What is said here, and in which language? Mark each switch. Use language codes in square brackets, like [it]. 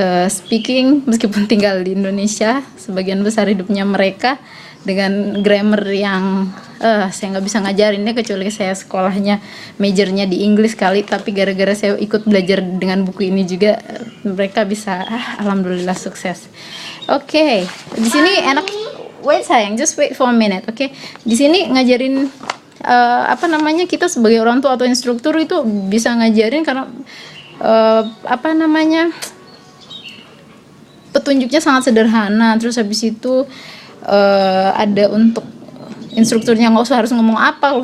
[id] speaking meskipun tinggal di Indonesia sebagian besar hidupnya mereka dengan grammar yang saya nggak bisa ngajarinnya, kecuali saya sekolahnya majornya di Inggris kali, tapi gara-gara saya ikut belajar dengan buku ini juga mereka bisa alhamdulillah sukses. Oke, di sini enak. [en] Wait sayang, just wait for a minute, oke? [id] Di sini ngajarin apa namanya, kita sebagai orang tua atau instruktur itu bisa ngajarin karena apa namanya, petunjuknya sangat sederhana. Terus habis itu ada untuk instrukturnya, nggak usah harus ngomong apa.